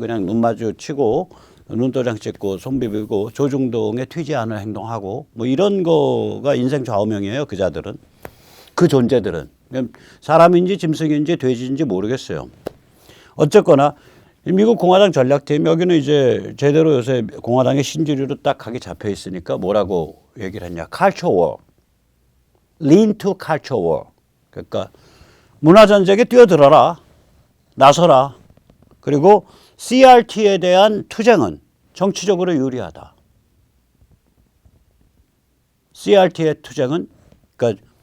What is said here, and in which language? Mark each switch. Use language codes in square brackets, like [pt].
[ko] 그냥 눈 마주치고 눈도장 찍고 손 비비고 조중동에 튀지 않을 행동하고 뭐 이런 거가 인생 좌우명이에요. 그자들은, 그 존재들은. 사람인지 짐승인지 돼지인지 모르겠어요. 어쨌거나 미국 공화당 전략팀, 여기는 이제 제대로 요새 공화당의 신주류로 딱 각이 잡혀 있으니까 뭐라고 얘기를 했냐. [en] culture war, lean to culture war. [ko] 그러니까 문화전쟁에 뛰어들어라, 나서라. 그리고 CRT에 대한 투쟁은 정치적으로 유리하다. CRT의 투쟁은, 그러니까